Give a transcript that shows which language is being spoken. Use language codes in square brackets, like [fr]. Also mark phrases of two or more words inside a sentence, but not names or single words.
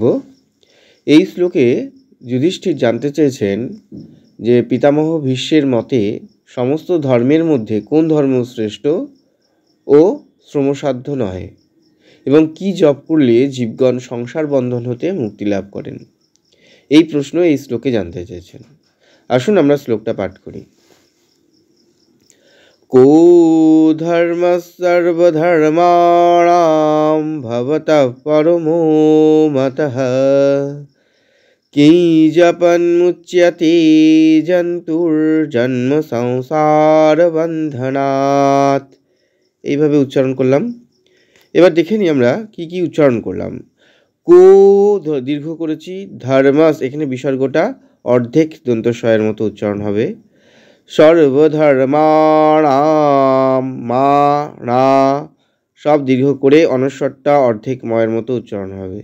[bn] এই শ্লোকে যুধিষ্ঠির জানতে চেয়েছেন যে পিতামহ ভীষ্মের মতে সমস্ত ধর্মের মধ্যে কোন ধর্ম শ্রেষ্ঠ ও শ্রমসাধ্য নয় এবং কি জপ করলে জীবগণ সংসার বন্ধন হতে মুক্তি লাভ করেন। এই প্রশ্ন এই শ্লোকে জানতে চেয়েছেন। আসুন আমরা শ্লোকটা পাঠ করি। [sa] को धर्मः सर्वधर्माणां भवतः परमो मतः किंजपन्मुच्यते जन्तुर्जन्म संसार बन्धनात्। [bn] এইভাবে উচ্চারণ করলাম। এবার দেখে নিই আমরা কি কি উচ্চারণ করলাম। কো দীর্ঘ করেছি, ধর্মাস এখানে বিসর্গটা অর্ধেক দন্তস্বয়ের মতো উচ্চারণ হবে। সর্বধর্মাণাম মা রা সব দীর্ঘ করে অনস্বরটা অর্ধেক ময়ের মতো উচ্চারণ হবে।